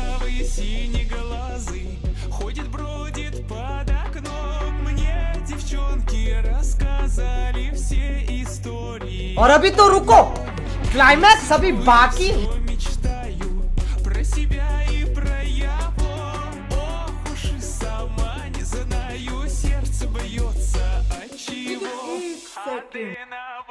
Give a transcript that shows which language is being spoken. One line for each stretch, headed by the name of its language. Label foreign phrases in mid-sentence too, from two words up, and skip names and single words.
Russian: Твой синеглазый ходит, бродит под окном. Мне девчонки рассказали все истории.
Hindi: और अभी तो रुको, क्लाइमैक्स अभी बाकी।
Russian: Мечтаю про себя и про его. Ох уж и сама не знаю, сердце бьется от чего. А ты на